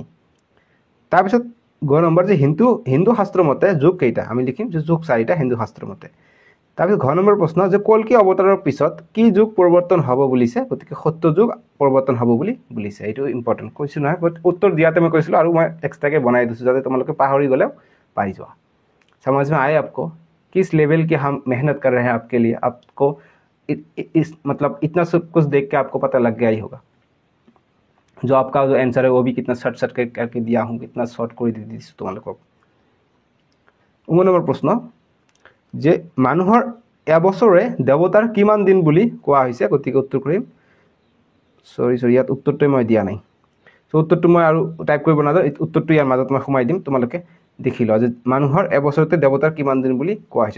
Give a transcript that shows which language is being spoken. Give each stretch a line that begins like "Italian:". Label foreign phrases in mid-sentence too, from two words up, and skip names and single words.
Assamese: তাৰপিছত গ নম্বৰ যে হিন্দু শাস্ত্ৰ মতে যুগ কেইটা, আমি লিখিম যে যুগ 4টা হিন্দু শাস্ত্ৰ মতে। তাৰপিছত ঘ নম্বৰ প্ৰশ্ন যে কল্কি অৱতাৰৰ পিছত কি যুগ পৰিৱৰ্তন হ'ব বুলিছে। গতিকে সত্য যুগ পৰিৱৰ্তন হ'ব বুলি বুলিছে। এইটো ইম্পৰ্টেণ্ট কৈছোঁ নহয়, উত্তৰ দিয়াতে মই কৈছিলোঁ, আৰু মই এক্সট্ৰাকৈ বনাই দিছোঁ যাতে তোমালোকে পাহৰি গ'লেও পাই যোৱা।
Hindi: समझ में आए आपको किस लेवल की हम मेहनत कर रहे हैं आपके लिए, आपको मतलब इतना सब कुछ देख के आपको पता लग गया ही होगा। जो आपका जो आंसर है वो भी कितना शॉर्ट करके दिया हूँ, कितना शॉर्ट कर दी तुम्हारे।
Assamese: 9 নম্বৰ প্ৰশ্ন যে মানুহৰ এবছৰে দেৱতাৰ কিমান দিন বুলি কোৱা হৈছে। গতিকে উত্তৰ কৰিম, সৰি ইয়াত উত্তৰটো মই দিয়া নাই। চ' উত্তৰটো মই আৰু টাইপ কৰিব নাযাওঁ, উত্তৰটো ইয়াৰ মাজত মই সোমাই দিম, তোমালোকে দেখি লোৱা যে মানুহৰ এবছৰতে দেৱতাৰ কিমান দিন বুলি কোৱা হৈছে।